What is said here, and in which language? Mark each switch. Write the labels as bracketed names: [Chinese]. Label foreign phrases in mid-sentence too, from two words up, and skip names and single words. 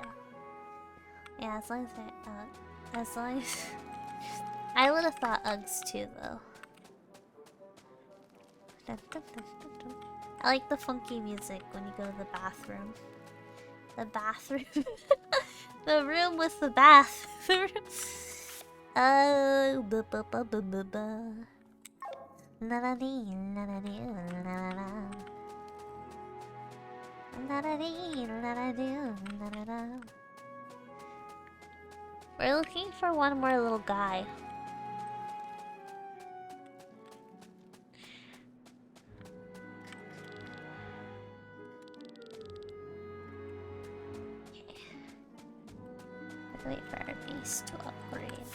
[English] Yeah, as long as they're as long as... I would have thought Uggs too, though. I like the funky music when you go to the bathroom. The bathroom. The room with the bath. Oh, ba ba ba ba ba ba. Na na dee, na na dee, na na na. Na na dee, na na dee, na na na. We're looking for one more little guy. Wait for our base to upgrade.